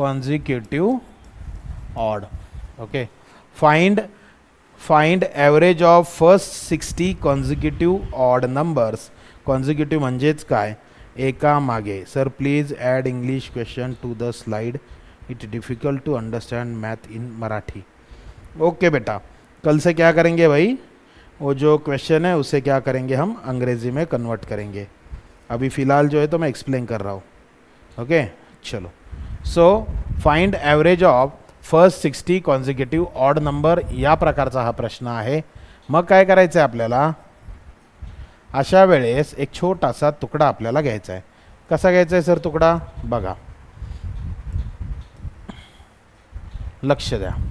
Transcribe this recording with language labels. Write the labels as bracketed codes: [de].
[en] Consecutive odd. Okay. Find average of first 60 consecutive odd numbers. [mr] Consecutive म्हणजेच काय? एका मागे. [en] Sir please add English question to the slide. It difficult to understand math in Marathi. Okay बेटा. [hi] कल से क्या करेंगे भाई? वो जो क्वेश्चन है उसे क्या करेंगे? हम अंग्रेज़ी में कन्वर्ट करेंगे. अभी फ़िलहाल जो है तो मैं एक्सप्लेन कर रहा हूँ. ओके चलो. [en] so find average of first 60 consecutive odd number [mr] या प्रकारचा हा प्रश्न आहे. मग काय करायचं आहे आपल्याला? अशा वेळेस एक छोटासा तुकडा आपल्याला घ्यायचा आहे. कसा घ्यायचा आहे सर तुकडा? बघा लक्ष द्या.